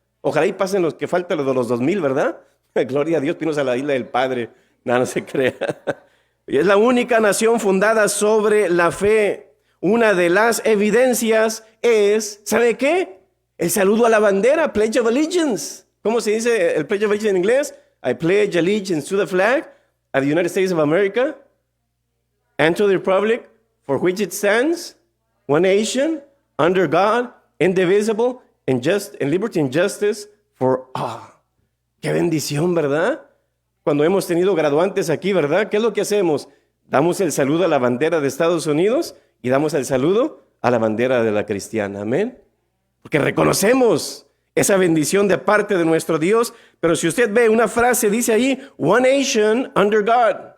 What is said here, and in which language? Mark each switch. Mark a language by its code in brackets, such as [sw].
[es] Ojalá y pasen los que faltan los de los 2000, ¿verdad? Gloria a Dios, pinos a la isla del Padre. No se crea. Y es la única nación fundada sobre la fe. Una de las evidencias es, ¿sabe qué? El saludo a la bandera, Pledge of Allegiance. ¿Cómo se dice el Pledge of Allegiance en inglés? [en] I pledge allegiance to the flag of the United States of America and to the republic for which it stands, one nation, under God, indivisible, and liberty and justice for all. [es] ¡Qué bendición!, ¿verdad? Cuando hemos tenido graduantes aquí, ¿verdad? ¿Qué es lo que hacemos? Damos el saludo a la bandera de Estados Unidos y damos el saludo a la bandera de la cristiana. Amén. Porque reconocemos esa bendición de parte de nuestro Dios. Pero si usted ve una frase, dice ahí, one nation under God.